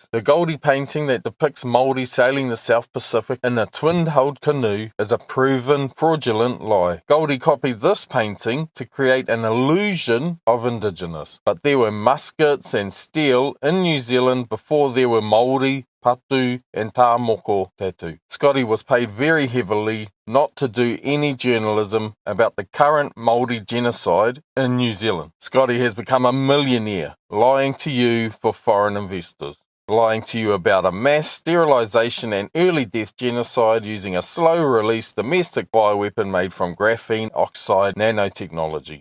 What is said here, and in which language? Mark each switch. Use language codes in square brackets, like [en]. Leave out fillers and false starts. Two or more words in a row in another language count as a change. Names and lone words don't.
[en] The Goldie painting that depicts Māori sailing the South Pacific in a twin-hulled canoe is a proven fraudulent lie. Goldie copied this painting to create an illusion of indigenous, but there were muskets and steel in New Zealand before there were Māori, patu and [mi] tā moko [en] tattoo. Scottie was paid very heavily not to do any journalism about the current Māori genocide in New Zealand. Scottie has become a millionaire, lying to you for foreign investors. Lying to you about a mass sterilisation and early death genocide using a slow-release domestic bioweapon made from graphene oxide nanotechnology.